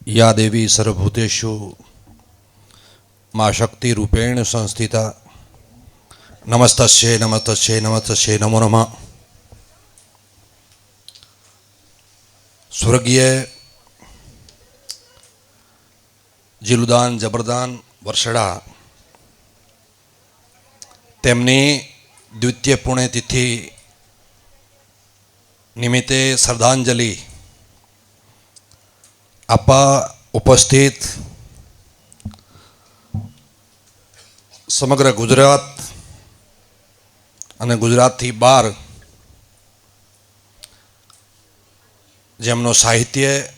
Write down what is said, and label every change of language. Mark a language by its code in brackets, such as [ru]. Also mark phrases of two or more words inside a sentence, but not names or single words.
[sa] या देवी सर्वभूतेषु मां शक्तिरूपेण संस्थिता नमस्तस्यै नमस्तस्यै नमस्तस्यै नमो नमः। [gu] स्वर्गीय જીલુદાન જબરદાન વર્ષડા તેમની દ્વિતીય પુણ્યતિથિ નિમિત્તે શ્રદ્ધાંજલિ આપવા ઉપસ્થિત સમગ્ર ગુજરાત અને ગુજરાતથી બહાર જેમનો સાહિત્ય